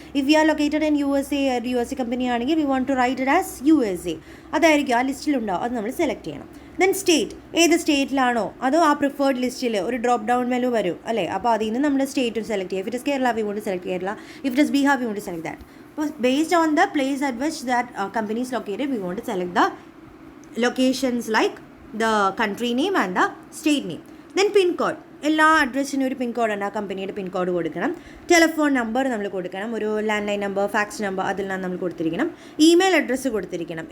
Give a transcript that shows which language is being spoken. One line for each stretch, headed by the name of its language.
English: if we are located in USA
Malayalam: company ആണെങ്കിൽ
English: We want to write it as USA.
Malayalam: അതായിരിക്കും ആ ലിസ്റ്റിലുണ്ടാവും. അത് നമ്മൾ സെലക്ട് ചെയ്യണം. Then state. ഏത് സ്റ്റേറ്റിലാണോ അതോ ആ പ്രിഫേർഡ് ലിസ്റ്റിൽ ഒരു ഡ്രോപ്പ് ഡൗൺ മെനു വരും അല്ലേ? അപ്പോൾ അതിൽ നിന്ന് നമ്മൾ സ്റ്റേറ്റ് സെലക്ട് ചെയ്യുക.
English: If it is Kerala we want to select Kerala. If it is Bihar we want to select that. Based on the place at which that company is located, we want to select the locations like the country name and the state name. Then pin code.
Malayalam: എല്ലാ അഡ്രസ്സിനും ഒരു pin code ഉണ്ട്. ആ കമ്പനിയുടെ pin code കൊടുക്കണം. Telephone number നമ്മൾ കൊടുക്കണം. ഒരു land line number, fax number അതെല്ലാം നമ്മൾ കൊടുത്തിരിക്കണം. Email address കൊടുത്തിരിക്കണം.